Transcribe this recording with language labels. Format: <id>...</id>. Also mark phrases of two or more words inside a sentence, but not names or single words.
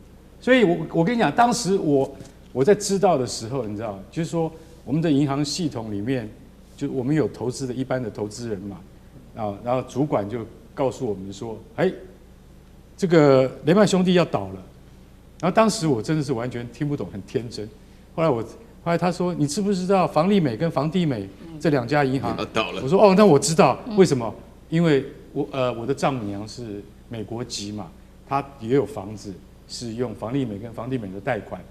<zh>所以我跟你講，當時我在知道的時候，你知道，就是說我們的銀行系統裡面，就我們有投資的一般的投資人嘛，然後主管就告訴我們說，哎，這個雷曼兄弟要倒了。然後當時我真的是完全聽不懂，很天真。后來他說，你知不知道房利美跟房地美這2家銀行要倒了？我說哦，那我知道，为什麼？因為我的丈母娘是美國籍嘛，她也有房子是用房利美跟房地美的貸款。</zh>